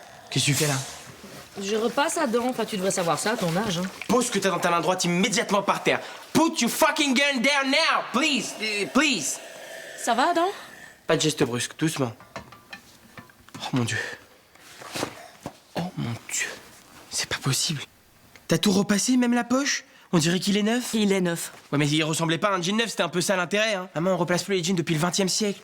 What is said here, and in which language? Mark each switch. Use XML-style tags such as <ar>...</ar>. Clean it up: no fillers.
<fr>Qu'est-ce que tu fais là? Je repasse à dents. Enfin, tu devrais savoir ça à ton âge. Hein. Pose ce que t'as dans ta main droite immédiatement par terre.</fr> <en>Put your fucking gun down now, please, please.</en> <fr>Ça va, Adam? Pas de geste brusque, doucement. Oh mon Dieu. Oh mon Dieu. C'est pas possible. T'as tout repassé, même la poche? On dirait qu'il est neuf. Il est neuf. Ouais, mais il ressemblait pas à un jean neuf, c'était un peu ça l'intérêt, hein. Maman, on replace plus les jeans depuis le 20e siècle.</fr>